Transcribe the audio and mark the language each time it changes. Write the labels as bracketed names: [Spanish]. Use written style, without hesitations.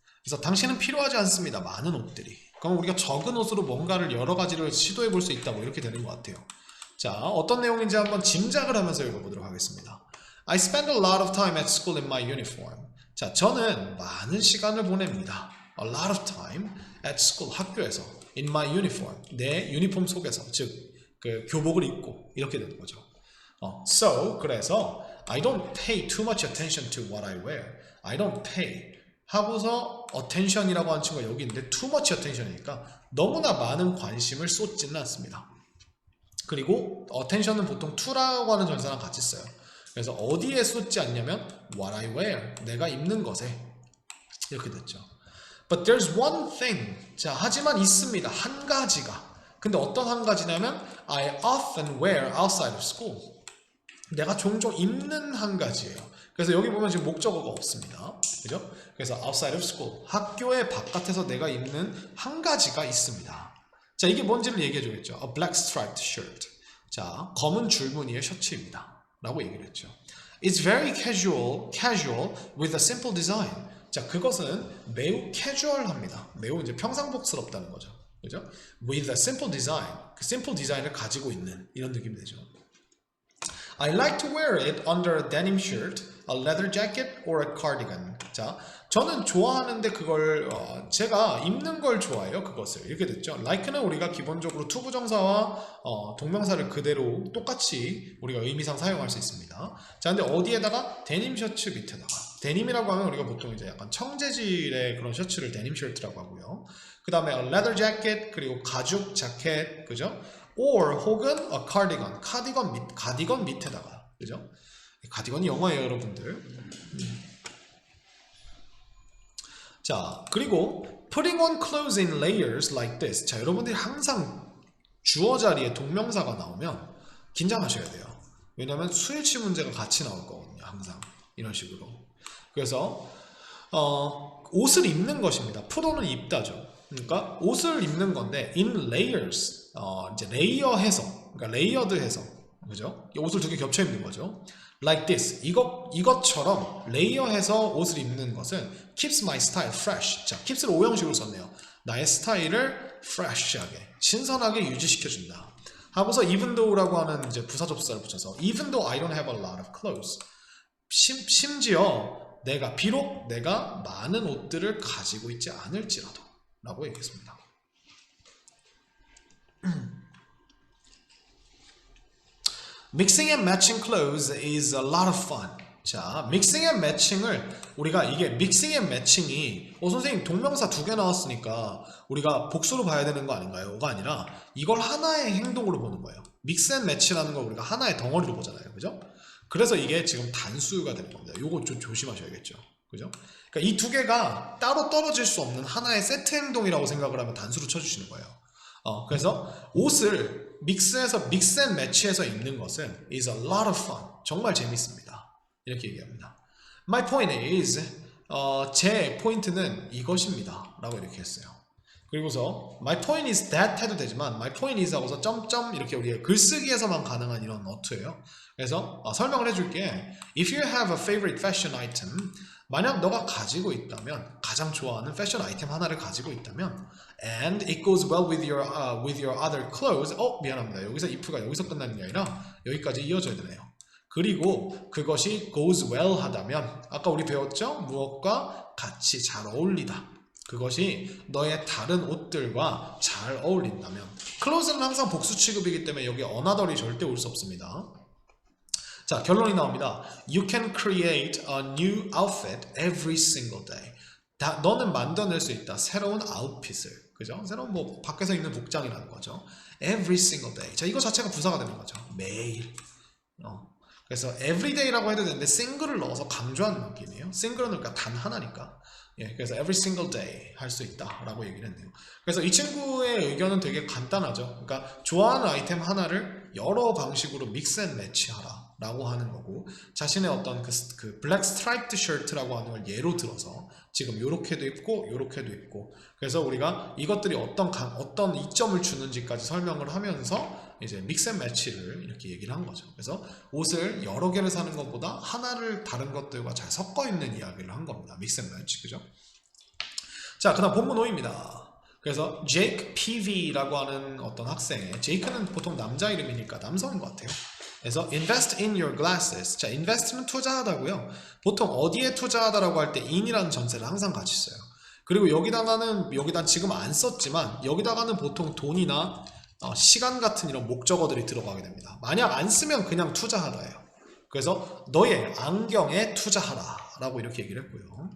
[Korean] 그래서 당신은 필요하지 않습니다. 많은 옷들이. 그럼 우리가 적은 옷으로 뭔가를 여러 가지를 시도해 볼 수 있다고 이렇게 되는 것 같아요. 자, 어떤 내용인지 한번 짐작을 하면서 읽어보도록 하겠습니다. [English] I spend a lot of time at school in my uniform. [Korean] 자, 저는 많은 시간을 보냅니다. [English] A lot of time at school, [Korean] 학교에서. [English] In my uniform, [Korean] 내 유니폼 속에서, 즉 그 교복을 입고 이렇게 되는 거죠. [English] So, [Korean] 그래서 [English] I don't pay too much attention to what I wear. I don't pay [Korean] 하고서 attention이라고 하는 친구가 여기 있는데 [English] too much attention [Korean] 이니까 너무나 많은 관심을 쏟지는 않습니다. 그리고 attention은 보통 to라고 하는 전사랑 같이 써요. 그래서 어디에 쏟지 않냐면 [English] what I wear, [Korean] 내가 입는 것에 이렇게 됐죠. [English] But there's one thing. [Korean] 자, 하지만 있습니다. 한 가지가. 근데 어떤 한 가지냐면 [English] I often wear outside of school. [Korean] 내가 종종 입는 한 가지예요. 그래서 여기 보면 지금 목적어가 없습니다. 그죠? 그래서 [English] outside of school, [Korean] 학교의 바깥에서 내가 입는 한 가지가 있습니다. 자, 이게 뭔지를 얘기해 주겠죠. [English] A black striped shirt. [Korean] 자, 검은 줄무늬의 셔츠입니다. 라고 얘기를 했죠. [English] It's very casual with a simple design. [Korean] 자, 그것은 매우 캐주얼합니다. 매우 이제 평상복스럽다는 거죠. 그죠? [English] With a simple design. [Korean] 그 [English] simple design [Korean] 을 가지고 있는 이런 느낌이 되죠. [English] I like to wear it under a denim shirt, a leather jacket, or a cardigan. [Korean] 자, 저는 좋아하는데 그걸 제가 입는 걸 좋아해요. 그것을 이렇게 됐죠. like는 우리가 기본적으로 투부정사와 동명사를 그대로 똑같이 우리가 의미상 사용할 수 있습니다. 자, 근데 어디에다가 데님 셔츠 밑에다가 데님이라고 하면 우리가 보통 이제 약간 청재질의 그런 셔츠를 데님 셔츠라고 하고요. 그 다음에 [English] a leather jacket [Korean] 그리고 가죽 자켓, 그죠? or 혹은 [English] a cardigan, [Korean] 가디건 밑에다가, 그죠? 가디건이 영어예요, 여러분들. 자, 그리고 [English] putting on clothes in layers like this. [Korean] 자, 여러분들이 항상 주어 자리에 동명사가 나오면 긴장하셔야 돼요. 왜냐하면 수일치 문제가 같이 나올 거거든요, 항상 이런 식으로. 그래서 옷을 입는 것입니다. put on은 입다죠. 그러니까 옷을 입는 건데 in layers, 이제 레이어해서, 그러니까 레이어드해서, 그죠? 옷을 두 개 겹쳐 입는 거죠. [English] Like this, [Korean] 이것처럼 레이어해서 옷을 입는 것은 [English] keeps my style fresh. [Korean] 자, keeps를 오형식으로 썼네요. 나의 스타일을 fresh하게, 신선하게 유지시켜준다. 하고서 [English] even though [Korean] 라고 하는 이제 부사접수사를 붙여서 [English] even though I don't have a lot of clothes. [Korean] 심지어 비록 내가 많은 옷들을 가지고 있지 않을지라도 라고 얘기했습니다. [English] Mixing and matching clothes is a lot of fun. [Korean] 자, 믹싱 앤 매칭을 우리가 이게 믹싱 앤 매칭이 선생님 동명사 두 개 나왔으니까 우리가 복수로 봐야 되는 거 아닌가요?가 아니라 이걸 하나의 행동으로 보는 거예요. 믹스 앤 매치라는 걸 우리가 하나의 덩어리로 보잖아요. 그죠? 그래서 이게 지금 단수가 되는 겁니다. 요거 좀 조심하셔야겠죠. 그죠? 그러니까 이 두 개가 따로 떨어질 수 없는 하나의 세트 행동이라고 생각을 하면 단수로 쳐주시는 거예요. 그래서 옷을 믹스 앤 매치해서 입는 것은 [English] is a lot of fun. [Korean] 정말 재밌습니다. 이렇게 얘기합니다. [English] My point is, [Korean] 제 포인트는 이것입니다. 라고 이렇게 했어요. 그리고서 [English] my point is that [Korean] 해도 되지만 [English] my point is [Korean] 하고서 점점 이렇게 우리가 글쓰기에서만 가능한 이런 어투예요. 그래서 설명을 해줄게. [English] If you have a favorite fashion item, [Korean] 만약 너가 가지고 있다면, [English] 가장 좋아하는 패션 아이템 하나를 가지고 있다면, and it goes well with your other clothes. [Korean] 미안합니다. 여기서 if가 여기서 끝나는 게 아니라 여기까지 이어져야 되네요. 그리고 그것이 [English] goes well [Korean] 하다면, 아까 우리 배웠죠? 무엇과 같이 잘 어울리다. 그것이 너의 다른 옷들과 잘 어울린다면. clothes는 항상 복수 취급이기 때문에 여기 another이 절대 올 수 없습니다. 자, 결론이 나옵니다. [English] You can create a new outfit every single day. [Korean] 너는 만들어낼 수 있다. 새로운 아웃핏을. 그죠? 새로운 뭐 밖에서 입는 복장이라는 거죠. [English] Every single day. [Korean] 자, 이거 자체가 부사가 되는 거죠. 매일. 그래서 everyday라고 해도 되는데 single을 넣어서 강조하는 느낌이에요. single은 그러니까 단 하나니까. 예, 그래서 [English] every single day [Korean] 할 수 있다라고 얘기를 했네요. 그래서 이 친구의 의견은 되게 간단하죠. 그러니까 좋아하는 아이템 하나를 여러 방식으로 믹스 앤 매치하라 라고 하는 거고, 자신의 어떤 그 블랙 스트라이프드 셔츠라고 하는 걸 예로 들어서 지금 요렇게도 입고 요렇게도 입고, 그래서 우리가 이것들이 어떤 이점을 주는지까지 설명을 하면서 이제 믹스 앤 매치를 이렇게 얘기를 한 거죠. 그래서 옷을 여러 개를 사는 것보다 하나를 다른 것들과 잘 섞어 입는 이야기를 한 겁니다. 믹스 앤 매치. 그죠? 자, 그 다음 본문 5입니다. 그래서 제이크 PV라고 하는 어떤 학생의, 제이크는 보통 남자 이름이니까 남성인 것 같아요. 그래서 [English] invest in your glasses. [Korean] 자, invest는 투자하다고요. 보통 어디에 투자하다라고 할 때 in이라는 전세를 항상 같이 써요. 그리고 여기다 지금 안 썼지만 여기다가는 보통 돈이나 시간 같은 이런 목적어들이 들어가게 됩니다. 만약 안 쓰면 그냥 투자하다예요. 그래서 너의 안경에 투자하라 라고 이렇게 얘기를 했고요.